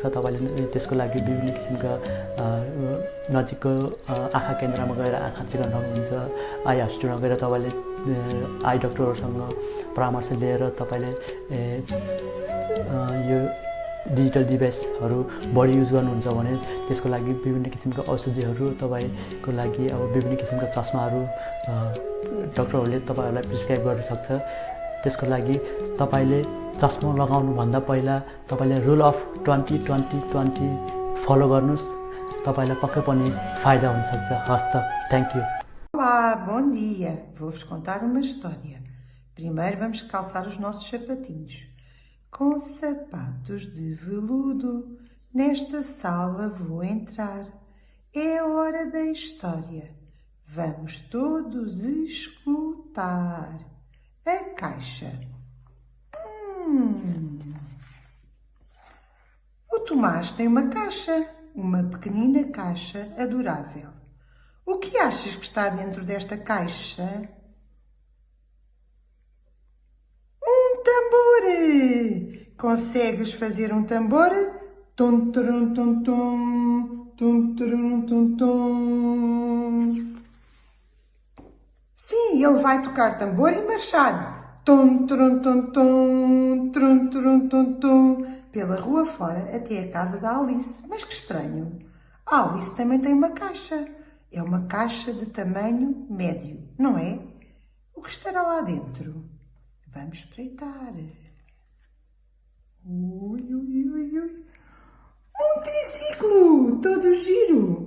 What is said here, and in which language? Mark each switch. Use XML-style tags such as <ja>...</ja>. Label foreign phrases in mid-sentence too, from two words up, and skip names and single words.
<ne>तपाईँले त्यसको लागि विभिन्न किसिमका नजिकको आँखा केन्द्रमा गएर आँखा चेक गर्नुहुन्छ,</ne> <en>eye hospitalमा</en> <ne>गएर तपाईँले</ne> <en>eye doctorहरूसँग</en> <ne>परामर्श लिएर तपाईँले यो</ne> <en>digital deviceहरू</en> <ne>बढी युज गर्नुहुन्छ भने त्यसको लागि विभिन्न किसिमका औषधिहरू तपाईँको लागि अब विभिन्न किसिमका चस्माहरू डक्टरहरूले तपाईँहरूलाई प्रिस्क्राइब गर्न सक्छ। त्यसको लागि तपाईँले चस्मा लगाउनुभन्दा पहिला तपाईँले</ne> <en>rule of 20-20-20 follow</en> <ne>गर्नुहोस्, तपाईँलाई पक्कै पनि फाइदा हुनसक्छ। हस् त,</ne> <en>thank you.</en> <pt>Olá, bom dia. Vou-vos contar uma história. Primeiro vamos calçar os nossos sapatinhos. Com sapatos de veludo, nesta sala vou entrar. É hora da história. Vamos todos escutar. A caixa. O Tomás tem uma caixa, uma pequenina caixa adorável. O que achas que está dentro desta caixa? Consegues fazer um tambor? Tum, turum, tum, tum, tum, turum, tum, tum. Sim, ele vai tocar tambor e marchar. Tum, turum, tum, tum, trum, turum, tum, tum, pela rua fora até a casa da Alice. Mas que estranho! A Alice também tem uma caixa. É uma caixa de tamanho médio, não é? O que estará lá dentro? Vamos espreitar. Ui, ui, ui, ui. Um triciclo, todo giro.</pt>